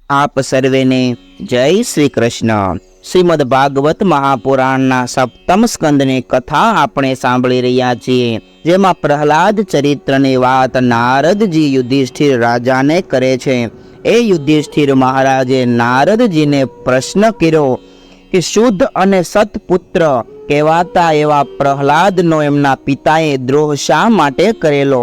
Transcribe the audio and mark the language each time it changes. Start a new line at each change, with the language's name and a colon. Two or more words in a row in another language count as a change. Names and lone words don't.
Gujarati: આપ સર્વેને જય શ્રી કૃષ્ણ। શ્રીમદ ભાગવત મહાપુરાણના સપ્તમ સ્કંદની કથા આપણે सांभળી રહ્યા છીએ, જેમાં પ્રહલાદ ચરિત્રની વાત નારદજી યુધિષ્ઠિર રાજાને કરે છે। એ યુધિષ્ઠિર મહારાજે નારદજીને પ્રશ્ન કર્યો કે શુદ્ધ અને સત્પુત્ર કહેવાતા એવા પ્રહલાદનો એમના પિતાએ દ્રોહ શા માટે કરેલો।